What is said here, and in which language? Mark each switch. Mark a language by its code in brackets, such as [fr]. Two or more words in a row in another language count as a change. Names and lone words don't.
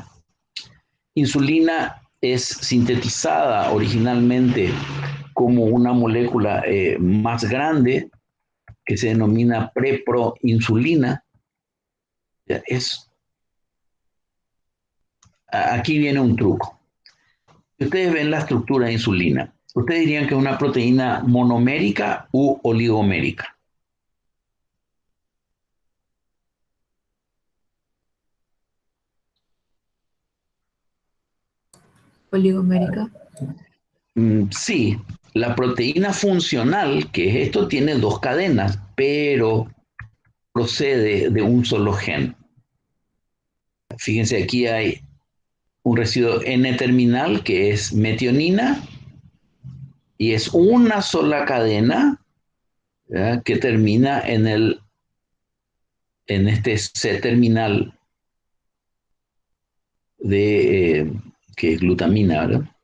[es] Insulina es sintetizada originalmente como una molécula más grande que se denomina preproinsulina. Aquí viene un truco. Si ustedes ven la estructura de insulina, ustedes dirían que es una proteína monomérica u oligomérica. Oligomérica. Sí, la proteína funcional, que es esto, tiene dos cadenas, pero procede de un solo gen. Fíjense, aquí hay un residuo N-terminal que es metionina y es una sola cadena, ¿verdad?, que termina en este C-terminal de que es glutamina, ¿verdad?